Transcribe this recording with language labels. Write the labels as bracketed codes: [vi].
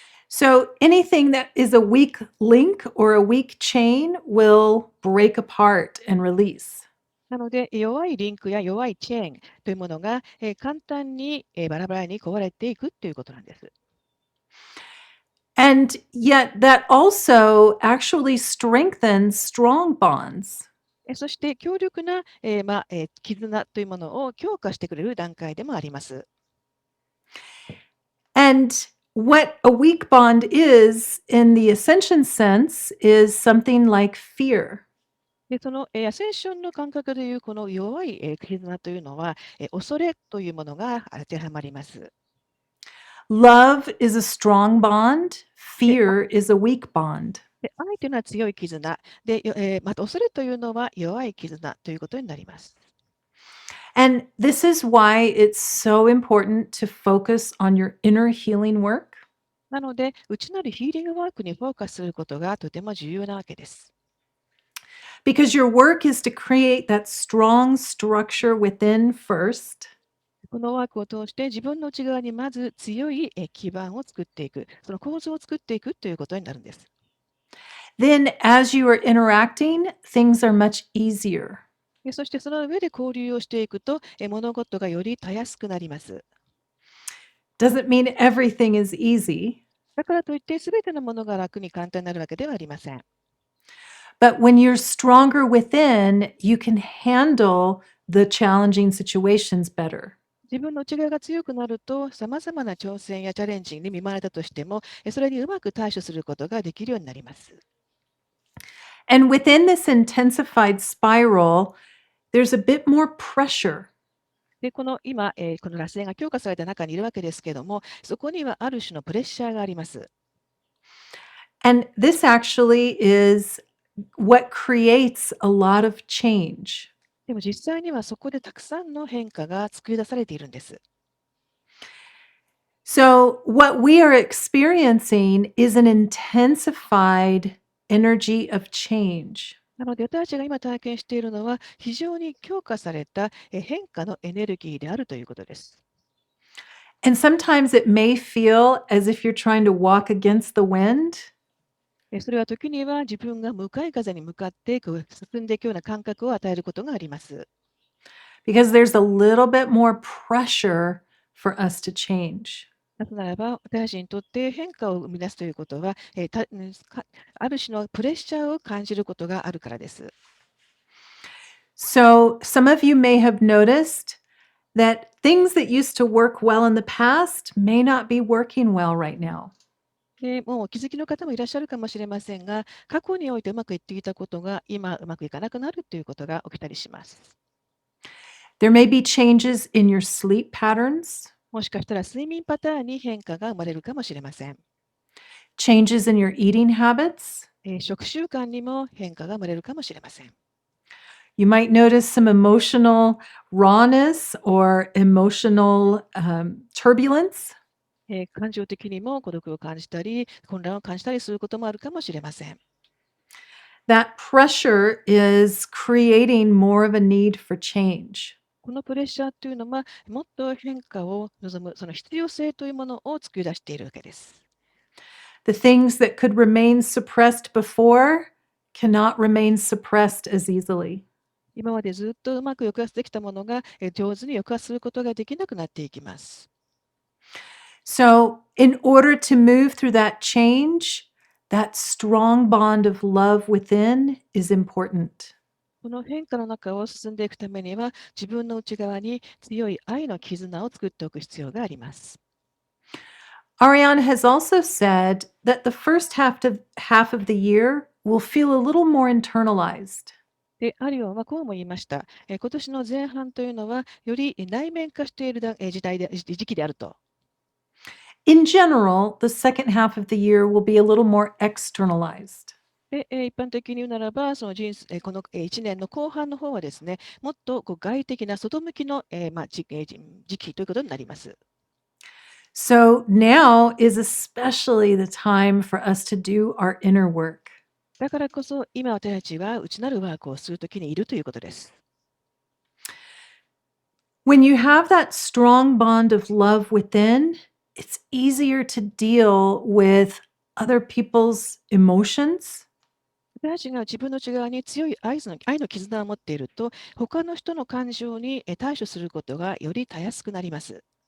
[en] So anything that is a weak link or a weak chain will break apart and release. [ja] なので、弱いリンクや弱いチェーンというものが、簡単に、バラバラに壊れていくということなんです。 [en] And yet that also actually strengthens strong bonds. [ja] そして強力な、絆というものを強化してくれる段階でもあります。 [en] And what a weak bond is in the ascension sense is something like fear. [ja] で、その、アセンションの感覚でいうこの弱い、絆というのは、恐れというものが当てはまります。 [en] Love is a strong bond. Fear is a weak bond. [ja] で、愛というのは強い絆で、また恐れというのは弱い絆ということになります。 [en] And this is why it's so important to focus on your inner healing work. [ja] なので、内なるヒーリングワークにフォーカスすることがとても重要なわけです。 [en] because your work is to create that strong structure within first, [ja] このワークを通して自分の内側にまず強い基盤を作っていく、その構造を作っていくということになるんです。 [en] then as you are interacting, things are much easier. [ja] そしてその上で交流をしていくと、物事がよりたやすくなります。 [en] Doesn't mean everything is easy, [ja] だからといって全てのものが楽に簡単になるわけではありません。 [en] but when you're stronger within, you can handle the challenging situations better. [ja] 自分の内側が強くなると、さまざまな挑戦やチャレンジに見舞われたとしても、それにうまく対処することができるようになります。 [en] And within this intensified spiral, there's a bit more pressure. [ja] で、この今、この螺旋が強化された中にいるわけですけども、そこにはある種のプレッシャーがあります。 [en] And this actually is what creates a lot of change. [ja] でも実際にはそこでたくさんの変化が作り出されているんです。 [en] So, what we are experiencing is an intensified energy of change. [ja] なので私たちが今体験しているのは非常に強化された変化のエネルギーであるということです。 [en] And sometimes it may feel as if you're trying to walk against the wind. [ja] それは時には自分が向かい風に向かって進んでいくような感覚を与えることがあります。 [en] Because there's a little bit more pressure for us to change. [ja] なぜならば、私たちにとって変化を生み出すということは、ある種のプレッシャーを感じることがあるからです。 [en] So, some of you may have noticed that things that used to work well in the past may not be working well right now. [ja] でもうお気づきの方もいらっしゃるかもしれませんが、過去においてうまくいっていたことが今うまくいかなくなるということが起きたりします。 [en] There may be changes in your sleep patterns, [ja] もしかしたら睡眠パターンに変化が生まれるかもしれません。 [en] changes in your eating habits. [ja] 食習慣にも変化が生まれるかもしれません。 [en] You might notice some emotional rawness or emotional turbulence. [ja] 感情的にも孤独を感じたり、混乱を感じたりすることもあるかもしれません。 [en] That pressure is creating more of a need for change. [ja] このプレッシャーというのは、もっと変化を望む、その必要性というものを作り出しているわけです。 [en] The things that could remain suppressed before cannot remain suppressed as easily. [ja] 今までずっとうまく抑圧できたものが、上手に抑圧することができなくなっていきます。 [en] So, in order to move through that change, that strong bond of love within is important. [ja] この変化の中を進んでいくためには、自分の内側に強い愛の絆を作っておく必要があります。 [en] Ariane has also said that the first half of the year will feel a little more internalized. [ja] で、アリオンはこうも言いました。今年の前半というのは、より内面化している時期であると。 [en] In general, the second half of the year will be a little more externalized. [ja] で、一般的に言うならば、そのこの1年の後半の方はですね、もっと外的な外向きの時期ということになります。 [en] So now is especially the time for us to do our inner work. [ja] だからこそ、今私たちは内なるワークをするときにいるということです。 [en] When you have that strong bond of love within, it's easier to deal with other people's emotions. [ja] 私たちが自分の内側に強い愛の絆を持っていると、他の人の感情に対処することがよりたやすくなります。